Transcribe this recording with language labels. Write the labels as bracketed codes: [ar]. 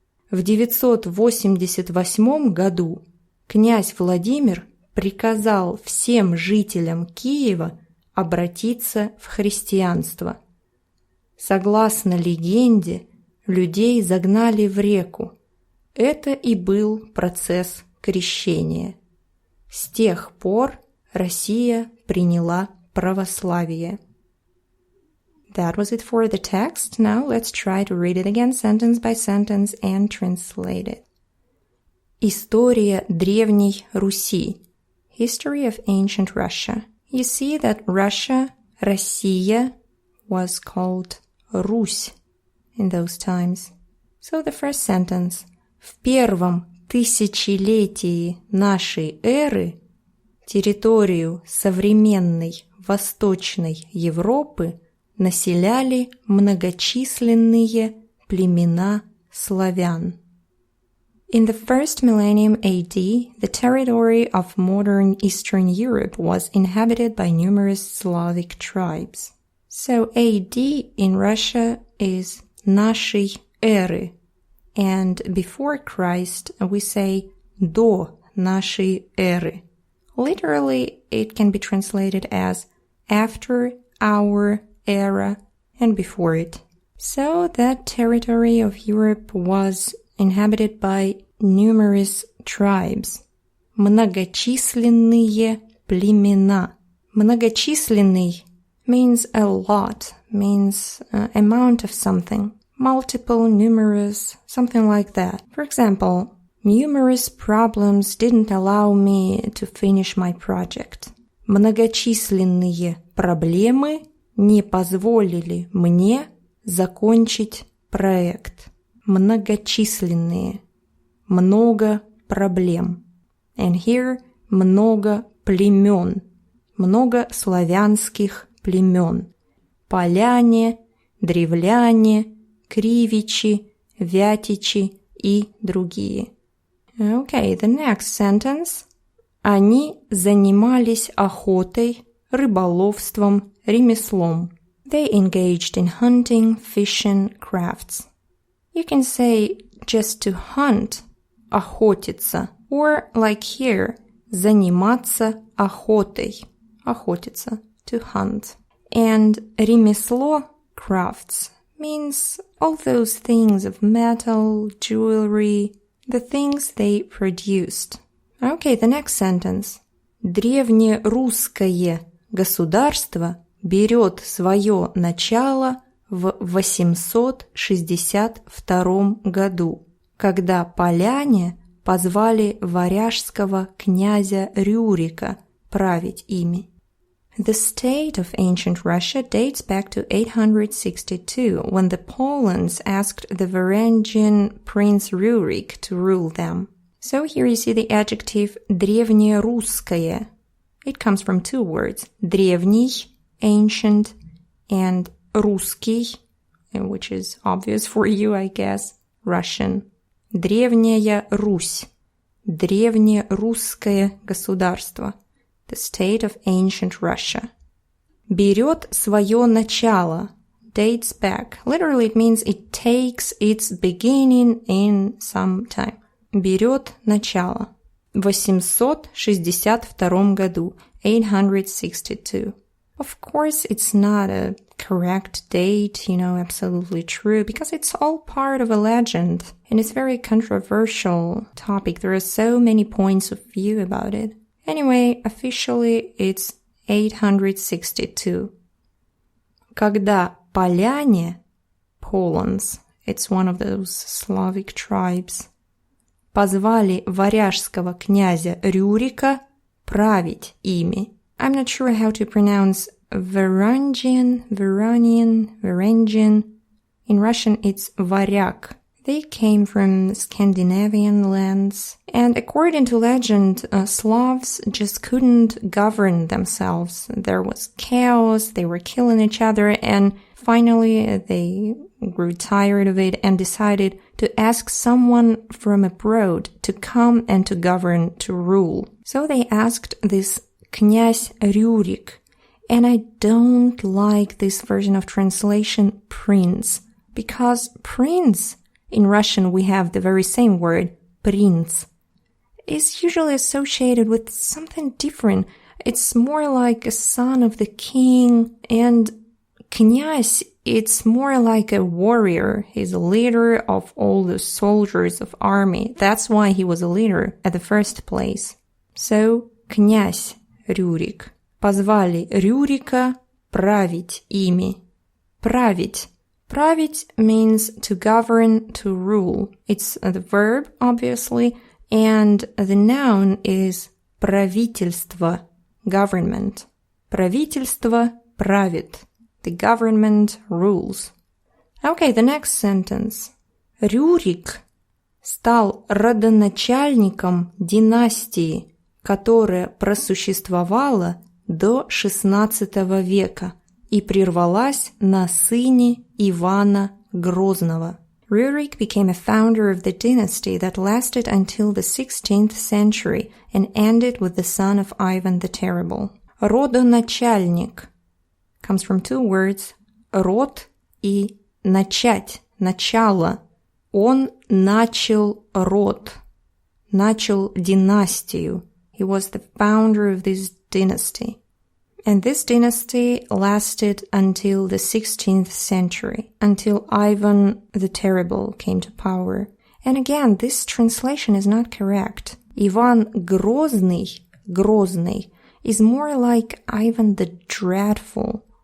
[ru] В 988 году князь Владимир приказал всем жителям Киева обратиться в христианство. Согласно легенде, людей загнали в реку. Это и был процесс крещения. С тех пор Россия приняла православие. [en] That was it for the text. Now let's try to read it again sentence by sentence and translate it. [ru] История Древней Руси. [en] History of ancient Russia. You see that Russia, Россия, was called Русь in those times. So the first sentence. [ru] В первом тысячелетии нашей эры территорию современной Восточной Европы населяли многочисленные племена славян. [en] In the first millennium AD, the territory of modern Eastern Europe was inhabited by numerous Slavic tribes. So AD in Russia is [ru] нашей эры, [en] and before Christ we say [ru] до нашей эры. [en] Literally, it can be translated as after our era and before it. So that territory of Europe was inhabited by numerous tribes. [ru] Многочисленные племена. [en] Многочисленный means a lot, means amount of something. Multiple, numerous, something like that. For example, numerous problems didn't allow me to finish my project. [ru] Многочисленные проблемы не позволили мне закончить проект. Многочисленные. Много проблем. [en] And here [ru] много племен. Много славянских племен. Поляне, древляне, кривичи, вятичи и другие. [en] Okay, the next sentence. [ru] Они занимались охотой, рыболовством, ремеслом. [en] They engaged in hunting, fishing, crafts. You can say just to hunt, охотиться, or like here, [ru] заниматься охотой, охотиться, [en] to hunt. And ремесло, crafts, means all those things of metal, jewelry, the things they produced. Okay, the next sentence. [ru] Древнерусское государство берет свое начало в 862 году, когда поляне позвали варяжского князя Рюрика править ими. [en] The state of ancient Russia dates back to 862, when the Polans asked the Varangian prince Rюрик to rule them. So here you see the adjective Древнерусское. It comes from two words, древний, ancient, and русский, which is obvious for you, I guess, Russian. [ru] Древняя Русь, Древнерусское государство, [en] the state of ancient Russia. [ru] Берёт своё начало, [en] dates back. Literally it means it takes its beginning in some time. [ru] Берёт начало. В 862 году, 862. [en] Of course, it's not a correct date, absolutely true, because it's all part of a legend, and it's a very controversial topic. There are so many points of view about it. Anyway, officially, it's 862. [ru] Когда поляне, Polans, [en] it's one of those Slavic tribes, [ru] позвали варяжского князя Рюрика править ими. [en] I'm not sure how to pronounce Varangian. In Russian, it's varyak. They came from Scandinavian lands, and according to legend, Slavs just couldn't govern themselves. There was chaos, they were killing each other, and finally they grew tired of it and decided to ask someone from abroad to come and to govern, to rule. So they asked this Князь Рюрик, and I don't like this version of translation prince, because prince, in Russian we have the very same word, принц, is usually associated with something different. It's more like a son of the king, and князь, it's more like a warrior. He's a leader of all the soldiers of army. That's why he was a leader at the first place. [ru] So, князь Рюрик. Позвали Рюрика править ими. Править. [en] Править means to govern, to rule. It's the verb, obviously, and the noun is правительство, government. [ru] Правительство правит. [en] The government rules. Okay, the next sentence. [ru] Рюрик стал родоначальником династии, которая просуществовала до XVI века и прервалась на сыне Ивана Грозного. [en] Rürik became a founder of the dynasty that lasted until the 16th century and ended with the son of Ivan the Terrible. Родоначальник comes from two words, [ru] род и начать, начало. Он начал род, начал династию. [en] He was the founder of this dynasty. And this dynasty lasted until the 16th century, until Ivan the Terrible came to power. And again, this translation is not correct. Иван Грозный, Грозный, is more like Ivan the Dreadful.